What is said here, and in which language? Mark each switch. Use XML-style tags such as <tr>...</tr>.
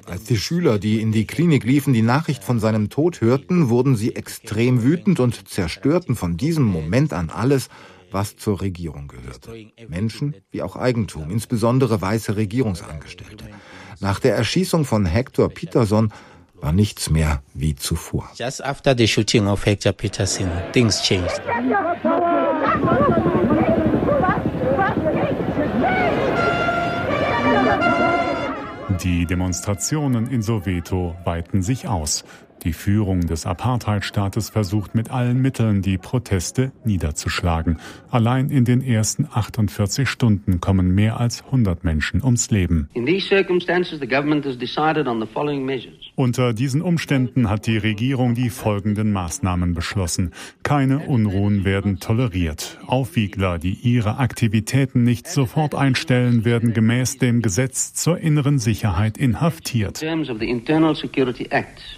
<de>Als die Schüler, die in die Klinik liefen, die Nachricht von seinem Tod hörten, wurden sie extrem wütend und zerstörten von diesem Moment an alles, was zur Regierung gehörte. Menschen wie auch Eigentum, insbesondere weiße Regierungsangestellte. Nach der Erschießung von Hector Petersen war nichts mehr wie zuvor.</de> <en>Just after the shooting of Hector Petersen, things changed.</en> <de>Die Demonstrationen in Soweto weiten sich aus. Die Führung des Apartheidstaates versucht mit allen Mitteln, die Proteste niederzuschlagen. Allein in den ersten 48 Stunden kommen mehr als 100 Menschen ums Leben.</de> <en>In these circumstances, the government has decided on the following measures.</en> <de>Unter diesen Umständen hat die Regierung die folgenden Maßnahmen beschlossen. Keine Unruhen werden toleriert. Aufwiegler, die ihre Aktivitäten nicht sofort einstellen, werden gemäß dem Gesetz zur inneren Sicherheit inhaftiert.</de> <en>In terms of the Internal Security Act.</en>